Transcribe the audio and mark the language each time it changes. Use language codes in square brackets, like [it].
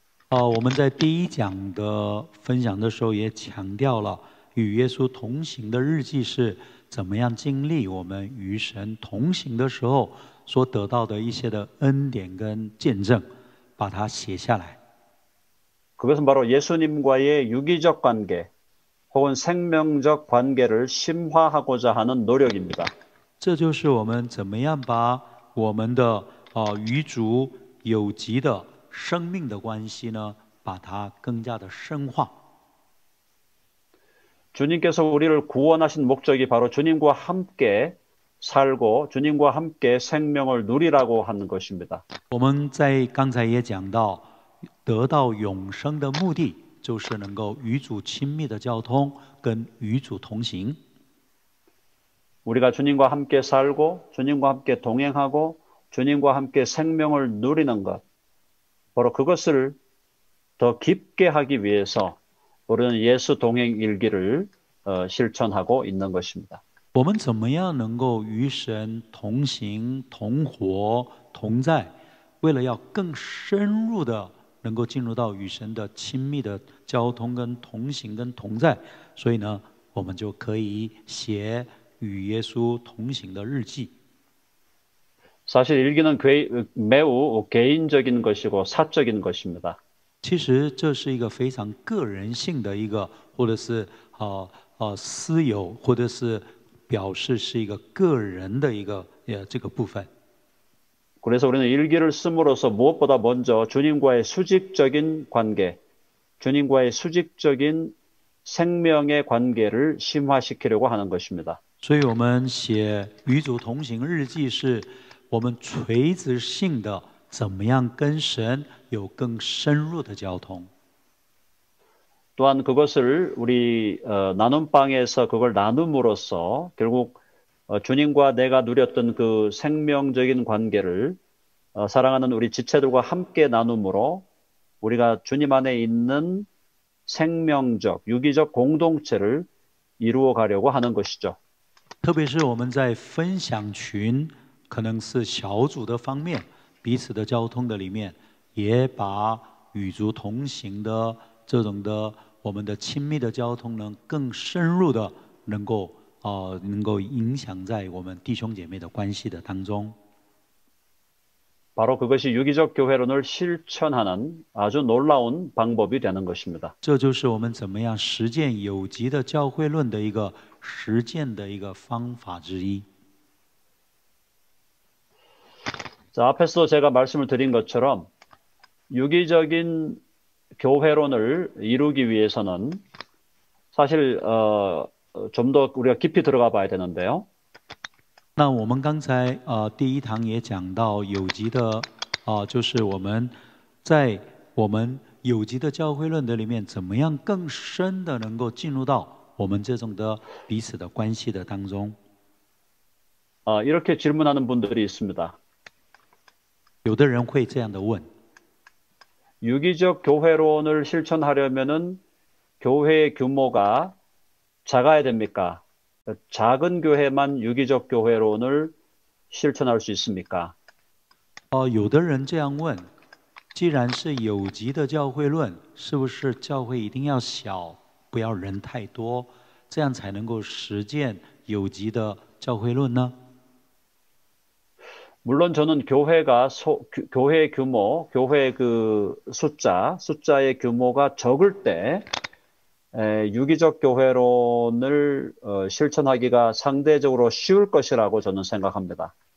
[zh] 我们在第一讲的分享的时候也强调了，与耶稣同行的日记是怎么样经历我们与神同行的时候所得到的一些的恩典跟见证，把它写下来。 [ko] 그것은 바로 예수님과의 유기적 관계 혹은 생명적 관계를 심화하고자 하는 노력입니다. [zh] 这就是我们怎么样把我们的与主有极的生命的关系呢，把它更加的深化。 [ko] 주님께서 우리를 구원하신 목적이 바로 주님과 함께 살고 주님과 함께 생명을 누리라고 하는 것입니다. [zh] 我们在刚才也讲到，得到永生的目的就是能够与主亲密的交通，跟与主同行。 [ko] 우리가 주님과 함께 살고 주님과 함께 동행하고 주님과 함께 생명을 누리는 것, 바로 그것을 더 깊게 하기 위해서 우리는 예수 동행 일기를 실천하고 있는 것입니다. [zh] 我们怎么样能够与神同行、同活、同在？为了要更深入的能够进入到与神的亲密的交通、跟同行、跟同在，所以呢，我们就可以写与耶稣同行的日记。 [ko] 사실 일기는 매우 개인적인 것이고 사적인 것입니다. [zh] 其实这是一个非常个人性的一个，或者是私有，或者是表示是一个个人的一个这个部分。 [ko] 그래서 우리는 일기를 씀으로써 무엇보다 먼저 주님과의 수직적인 관계, 주님과의 수직적인 생명의 관계를 심화시키려고 하는 것입니다. [zh] 所以我们写与主同行日记，是我们垂直性的怎么样跟神有更深入的交通。 [ko] 또한 그것을 우리 나눔방에서 그걸 나눔으로써 결국 주님과 내가 누렸던 그 생명적인 관계를 사랑하는 우리 지체들과 함께 나눔으로 우리가 주님 안에 있는 생명적, 유기적 공동체를 이루어 가려고 하는 것이죠. [zh] 特别是我们在分享群，可能是小组的方面，彼此的交通的里面，也把与主同行的这种的我们的亲密的交通呢，更深入的能够影响在我们弟兄姐妹的关系的当中。 [ko] 바로 그것이 유기적 교회론을 실천하는 아주 놀라운 방법이 되는 것입니다. [zh] 这就是我们怎么样实践有机的教会论的一个实践的一个方法之一。 [ko] 자, 앞에서도 제가 말씀을 드린 것처럼 유기적인 교회론을 이루기 위해서는 사실 좀 더 우리가 깊이 들어가 봐야 되는데요. [zh] 那我们刚才第一堂也讲到有机的就是我们在我们有机的教会论的里面，怎么样更深的能够进入到我们这种的彼此的关系的当中。 [ko] 이렇게 질문하는 분들이 있습니다. [zh] 有的人会这样的问： [ko] 유기적 교회론을 실천하려면은 교회의 규모가 작아야 됩니까? 작은 교회만 유기적 교회론을 실천할 수 있습니까? [zh] 有的人这样问：既然是有机的教会论，是不是教会一定要小，不要人太多，这样才能够实践有机的教会论呢？ [ko] 물론 저는 교회 규모, 교회 그 숫자의 규모가 적을 때 유기적 교회론을 실천하기가 상대적으로 쉬울 것이라고 저는 생각합니다.